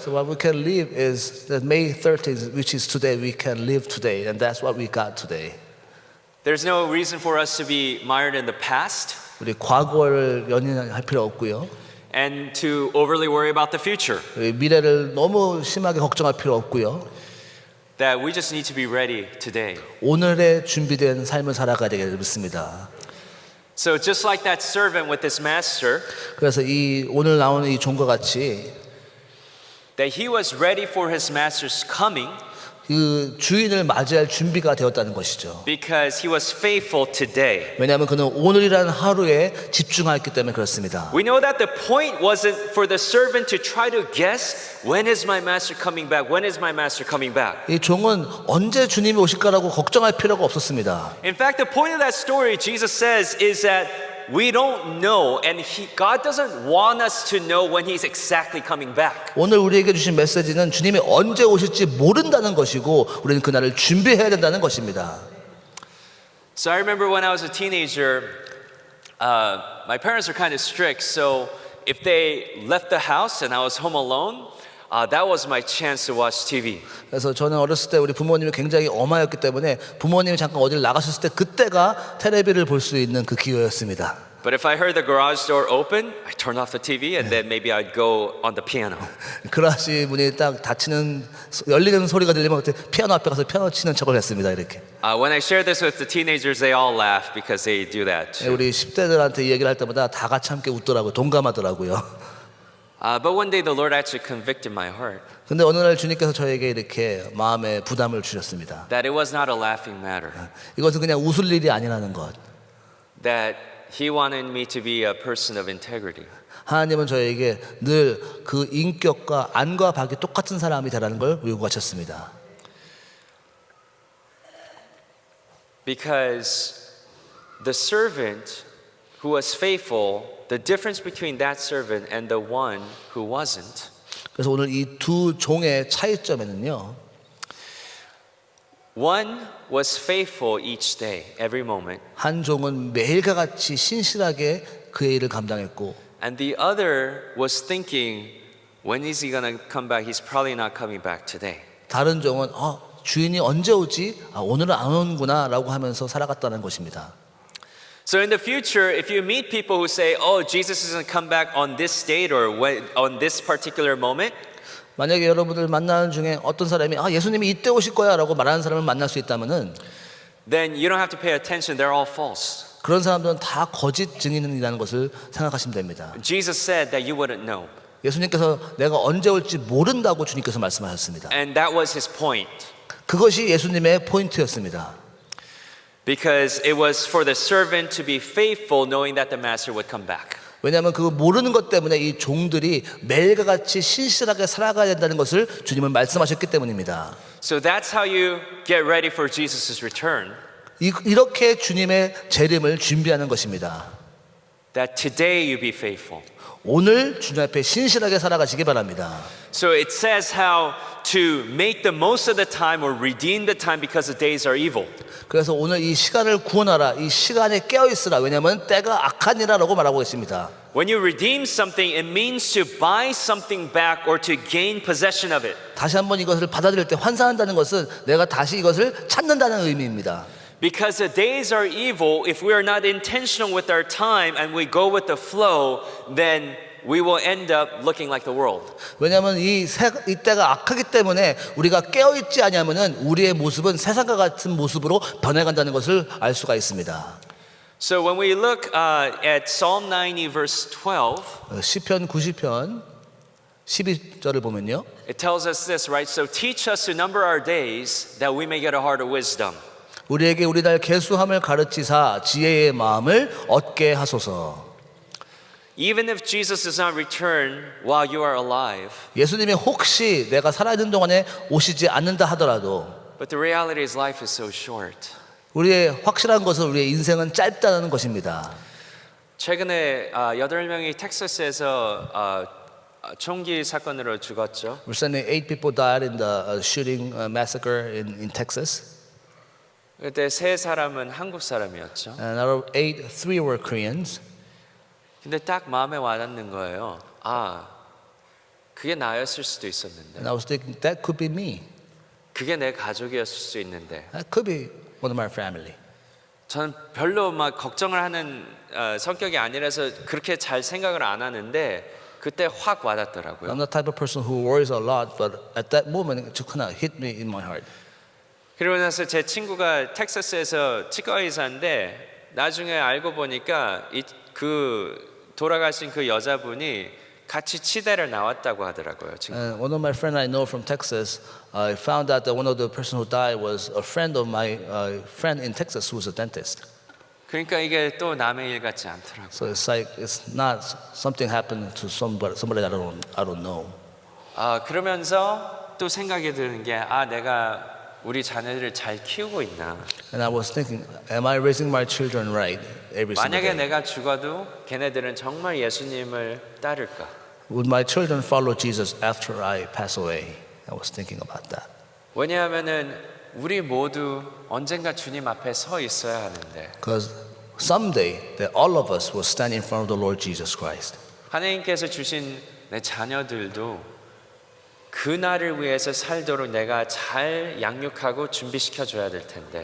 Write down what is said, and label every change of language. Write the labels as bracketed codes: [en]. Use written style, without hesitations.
[en] So what we can live is that May 13th, which is today, we can live today, and that's what we got today. There's no reason for us to be mired in the past [ko] 우리 과거를 연연할 필요 없고요. [en] and to overly worry about the future. [ko] 우리 미래를 너무 심하게 걱정할 필요 없고요. [en] That we just need to be ready today. [ko] 오늘의 준비된 삶을 살아가야 되겠 믿습니다. [en] So just like that servant with his master, [ko] 그래서 이 오늘 나오는 이 종과 같이 [en] that he was ready for his master's coming [ko] 그 주인을 맞이할 준비가 되었다는 것이죠. [en] because he was faithful today. [ko] 왜냐하면 그는 오늘이라는 하루에 집중했기 때문에 그렇습니다. [en] We know that the point wasn't for the servant to try to guess when is my master coming back? When is my master coming back? [ko] 이 종은 언제 주님이 오실까라고 걱정할 필요가 없었습니다. [en] In fact, the point of that story, Jesus says, is that we don't know, and God doesn't want us to know when He's exactly coming back. [ko] 오늘 우리에게 주신 메시지는 주님이 언제 오실지 모른다는 것이고 우리는 그날을 준비해야 된다는 것입니다. [en] So I remember when I was a teenager, my parents were kind of strict. So if they left the house and I was home alone, that was my chance to watch TV. [ko] 그래서 저는 어렸을 때 우리 부모님이 굉장히 엄하였기 때문에 부모님이 잠깐 어디를 나가셨을 때 그때가 텔레비를 볼 수 있는 그 기회였습니다. [en] But if I heard the garage door open, I turned off the TV and then maybe I'd go on the piano. [ko] 그라시 문이 딱 닫히는 열리는 소리가 들리면 그때 피아노 앞에 가서 피아노 치는 척을 했습니다. 이렇게. [en] When I share this with the teenagers, they all laugh because they do that too. [ko] 우리 10대들한테 이 얘기를 할 때마다 다 같이 함께 웃더라고요. 동감하더라고요. [en] But one day the Lord actually convicted my heart [ko] 근데 어느 날 주님께서 저에게 이렇게 마음에 부담을 주셨습니다. [en] that it was not a laughing matter. [ko] 이것은 그냥 웃을 일이 아니라는 것. [en] That He wanted me to be a person of integrity. [ko] 하나님은 저에게 늘 그 인격과 안과 박이 똑같은 사람이 되라는 걸 요구하셨습니다. [en] Because the servant who was faithful, the difference between that servant and the one who wasn't. [ko] 그래서 오늘 이 두 종의 차이점에는요. [en] One was faithful each day, every moment. [ko] 한 종은 매일과 같이 신실하게 그의 일을 감당했고 [en] And the other was thinking, when is he going to come back? He's probably not coming back today. [ko] 다른 종은 주인이 언제 오지? 오늘은 안 오는구나 라고 하면서 살아갔다는 것입니다. [en] So in the future, if you meet people who say, oh, Jesus is going to come back on this date or on this particular moment, [ko] 만약에 여러분들 만나는 중에 어떤 사람이 예수님이 이때 오실 거야 라고 말하는 사람을 만날 수 있다면은 [en] then you don't have to pay attention. They're all false. [ko] 그런 사람들은 다 거짓 증인이라는 것을 생각하시면 됩니다. [en] Jesus said that you wouldn't know. [ko] 예수님께서 내가 언제 올지 모른다고 주님께서 말씀하셨습니다. [en] And that was his point. [ko] 그것이 예수님의 포인트였습니다. [en] Because it was for the servant to be faithful knowing that the master would come back. [ko] 왜냐하면 그 모르는 것 때문에 이 종들이 매일과 같이 신실하게 살아가야 된다는 것을 주님은 말씀하셨기 때문입니다. [en] So that's how you get ready for Jesus' return. [ko] 이렇게 주님의 재림을 준비하는 것입니다. [en] That today you be faithful. [ko] 오늘 주님 앞에 신실하게 살아가시기 바랍니다. [en] So it says how to make the most of the time or redeem the time because the days are evil. [ko] 그래서 오늘 이 시간을 구원하라. 이 시간에 깨어 있으라. 왜냐하면 때가 악하니라라고 말하고 있습니다. [en] When you redeem something, it means to buy something back or to gain possession of it. [ko] 다시 한번 이것을 받아들일 때 환산한다는 것은 내가 다시 이것을 찾는다는 의미입니다. [en] Because the days are evil, if we are not intentional with our time and we go with the flow, then we will end up looking like the world. [ko] 왜냐하면 이 때가 악하기 때문에 우리가 깨어있지 않으면은 우리의 모습은 세상과 같은 모습으로 변해간다는 것을 알 수가 있습니다. [en] So when we look at Psalm 90 verse 12, [ko] 시편 90편 12절을 보면요. [en] it tells us this, right? So teach us to number our days that we may get a heart of wisdom. [ko] 우리에게 우리 날 계수함을 가르치사 지혜의 마음을 얻게 하소서. [en] Even if Jesus does not return while you are alive, [ko] 예수님이 혹시 내가 살아있는 동안에 오시지 않는다 하더라도 [en] but the reality is life is so short. [ko] 우리의 확실한 것은 우리의 인생은 짧다는 것입니다. 최근에 8명이 텍사스에서 총기 사건으로 죽었죠. [en] Recently, 8 people died in the shooting massacre in Texas. [ko] 그때 3사람은 한국 사람이었죠. [en] And out of 8, 3 were Koreans. [ko] 근데 딱 마음에 와닿는 거예요. 그게 나였을 수도 있었는데, [en] And I was thinking, that could be me. [ko] 그게 내 가족이었을 수 있는데, [en] That could be one of my family. [ko] 저는 별로 막 걱정을 하는 성격이 아니라서 그렇게 잘 생각을 안 하는데 그때 확 와닿더라고요. [en] I'm the type of person who worries a lot, but at that moment, it just kind of hit me in my heart. [ko] 그러고 나서 제 친구가 텍사스에서 치과 의사인데 나중에 알고 보니까 돌아가신 그 여자분이 같이 치대를 나왔다고 하더라고요. [en] And one of my friends I know from Texas, I found out that one of the person who died was a friend of my friend in Texas who was a dentist. [ko] 그러니까 이게 또 남의 일 같지 않더라고요. [en] So it's like it's not something happened to somebody that I don't know. [ko] 그러면서 또 생각이 드는 게 내가 우리 자녀들을 잘 키우고 있나? [en] And I was thinking, am I raising my children right every single [ko] 만약에 [en] day? [ko] 내가 죽어도 걔네들은 정말 예수님을 따를까? [en] Would my children follow Jesus after I pass away? I was thinking about that. [ko] 왜냐하면은 우리 모두 언젠가 주님 앞에 서 있어야 하는데 [en] Because someday that all of us will stand in front of the Lord Jesus Christ. [ko] 하나님께서 주신 내 자녀들도 그 날을 위해서 살도록 내가 잘 양육하고 준비시켜 줘야 될 텐데.